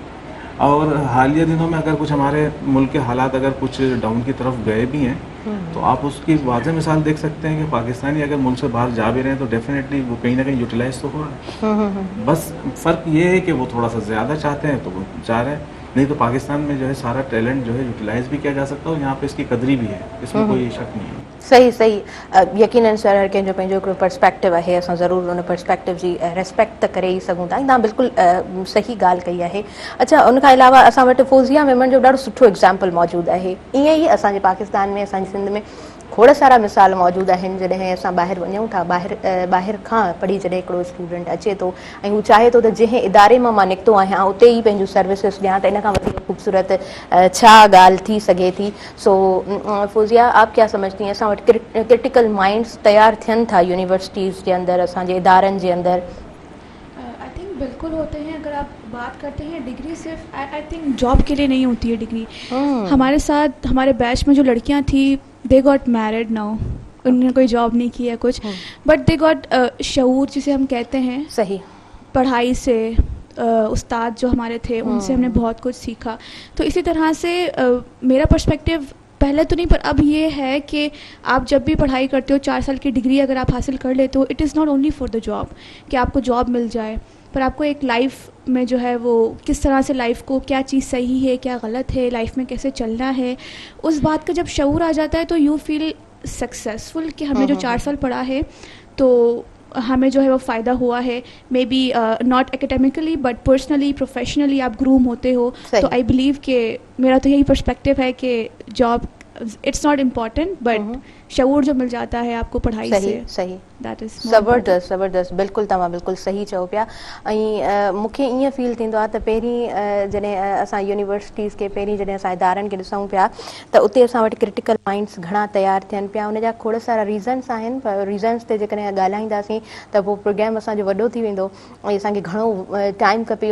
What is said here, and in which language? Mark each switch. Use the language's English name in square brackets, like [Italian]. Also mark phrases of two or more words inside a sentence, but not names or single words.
[Urdu] اور حالیہ دنوں میں اگر کچھ ہمارے ملک کے حالات اگر کچھ ڈاؤن کی طرف گئے بھی ہیں، تو آپ اس کی واضح مثال دیکھ سکتے ہیں کہ پاکستانی اگر ملک سے باہر جا بھی رہے ہیں تو ڈیفینیٹلی وہ کہیں نہ کہیں یوٹیلائز تو ہو رہا ہے. بس فرق یہ ہے کہ وہ تھوڑا سا زیادہ چاہتے ہیں تو وہ چاہ رہے ہیں، نہیں تو پاکستان میں جو ہے سارا ٹیلنٹ جو ہے یوٹیلائز بھی کیا جا سکتا ہے اور یہاں پہ اس کی قدری بھی ہے، اس میں کوئی شک نہیں ہے. صحیح صحیح. [Sindhi] यकीनन सर, हर कंहिंजो पंहिंजो हिकिड़ो पर्सपेक्टिव आहे, असां ज़रूरु उन पर्सपेक्टिव जी रिस्पेक्ट त करे ई सघूं था। तव्हां बिल्कुलु सही ॻाल्हि कई आहे। अच्छा, उन खां अलावा असां वटि फौज़िया मेमन जो ॾाढो सुठो एग्ज़ाम्पल मौजूदु आहे। ईअं ई असांजे पाकिस्तान में, असांजी सिंध में खोड़ सारा मिसाल मौजूदु आहिनि। जॾहिं असां ॿाहिरि वञूं था, ॿाहिरि खां पढ़ी जॾहिं हिकिड़ो स्टूडेंट अचे थो ऐं हू चाहे थो त जंहिं इदारे मां निकितो आहियां उते ई पंहिंजूं सर्विसिस ॾियां, त इन खां वधीक ख़ूबसूरत छा ॻाल्हि थी सघे थी। सो फौजिया, [Urdu] آپ کیا سمجھتی ہیں, [Sindhi] असां वटि [English] critical minds [Sindhi] तैयार थियनि था यूनिवर्सिटीज़ जे अंदरि, असांजे इदारनि जे अंदरि? [English] I think [Urdu] بالکل ہوتے ہیں۔ اگر آپ بات کرتے ہیں ڈگری صرف [English] I think [Urdu] جاب کے لیے نہیں ہوتی ہے ڈگری. ہمارے ساتھ ہمارے بیچ میں جو لڑکیاں تھی, [English] they got married now, [Urdu] انہوں نے کوئی جاب نہیں کی ہے کچھ, [English] but they got [Urdu] شعور جسے ہم کہتے ہیں. صحیح. پڑھائی سے استاد جو ہمارے تھے ان سے ہم نے بہت کچھ سیکھا. تو اسی طرح سے میرا پرسپیکٹو پہلے تو نہیں، پر اب یہ ہے کہ آپ جب بھی پڑھائی کرتے ہو، 4 سال کی ڈگری اگر آپ حاصل کر لیتے ہو, [English] it is not only for the job [Urdu] کہ آپ کو جاب مل جائے، پر آپ کو ایک لائف میں جو ہے وہ کس طرح سے لائف کو، کیا چیز صحیح ہے کیا غلط ہے، لائف میں کیسے چلنا ہے، اس بات کا جب شعور آ جاتا ہے تو [English] you feel successful [Urdu] کہ ہم نے جو 4 سال پڑھا ہے تو ہمیں جو ہے وہ فائدہ ہوا ہے. [English] may be not academically but personally, professionally [Urdu] آپ گروم ہوتے ہو. تو [English] I believe [Urdu] کہ میرا تو یہی پرسپیکٹو ہے کہ [English] job it's not important, but [Urdu] شعور جو مل جاتا ہے آپ کو پڑھائی صحیح سے, صحیح [English] that is [Sindhi] ज़बरदस्त ज़बरदस्त बिल्कुलु तव्हां बिल्कुलु सही चओ पिया। ऐं मूंखे ईअं फील थींदो आहे त पहिरीं जॾहिं असां यूनिवर्सिटीज़ खे पहिरीं जॾहिं असां इदारनि खे ॾिसूं पिया त उते असां वटि [English] critical minds [Sindhi] घणा तयारु थियनि पिया। उन जा खोड़ सारा रीज़न्स आहिनि, पर रीज़न्स ते जेकॾहिं ॻाल्हाईंदासीं त पोइ प्रोग्राम असांजो वॾो थी वेंदो ऐं असांखे घणो टाइम खपे।